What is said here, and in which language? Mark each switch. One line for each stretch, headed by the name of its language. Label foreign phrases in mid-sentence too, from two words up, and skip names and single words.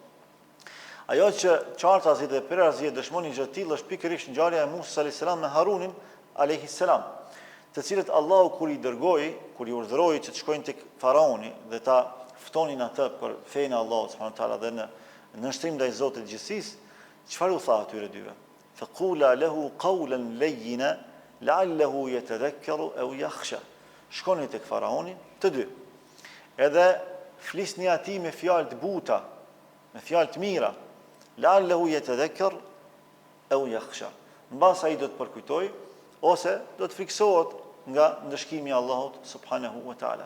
Albanian: Ajo që qartazi dhe perazi dëshmoni gjë të tillë është pikërisht ngjarja e Musa
Arabic: عليه السلام
Albanian: me Harunin
Arabic: عليه السلام,
Albanian: të cilët Allahu kur i dërgoi, kur i urdhëroi që të shkojnë tek faraoni dhe ta ftonin atë për fenë e Allahut
Arabic: سبحانه وتعالى
Albanian: dhe në nënshtrim ndaj Zotit të gjithësisë, çfarë u tha atyre dyve?
Arabic: فقولا له قولا لينا لعله يتذكر أو يخشى.
Albanian: Shkoni tek faraoni të dy. Edhe flisni atij me fjalë të buta, me fjalë të mira.
Arabic: لعله يتذكر أو يخشى.
Albanian: Mbas ai do të përkujtoj ose do të friksohet nga ndëshkimi i Allahut
Arabic: سبحانه وتعالى.